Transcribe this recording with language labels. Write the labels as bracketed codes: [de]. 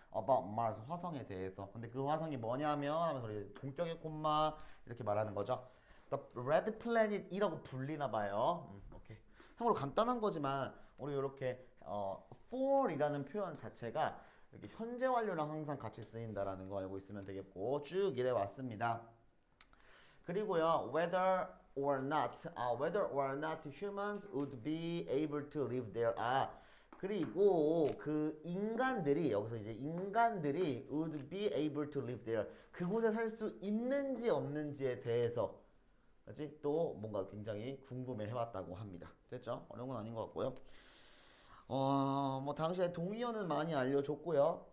[en] about Mars [ko] 화성에 대해서. 근데 그 화성이 뭐냐면 하면서 우리 동격의 콤마 이렇게 말하는 거죠. [en] The red planet [ko] 이라고 불리나 봐요. 오케이. 참고로 간단한 거지만 우리 이렇게 for이라는 표현 자체가 이렇게 현재 완료랑 항상 같이 쓰인다라는 거 알고 있으면 되겠고 쭉 이래 왔습니다. 그리고요, [en] whether or not humans would be able to live there. [ko] 그리고 그 인간들이 여기서 이제 인간들이 [en] would be able to live there. [ko] 그곳에 살 수 있는지 없는지에 대해서 그렇지? 또 뭔가 굉장히 궁금해 해왔다고 합니다. 됐죠? 어려운 건 아닌 것 같고요. 뭐 당시에 동의어는 많이 알려줬고요.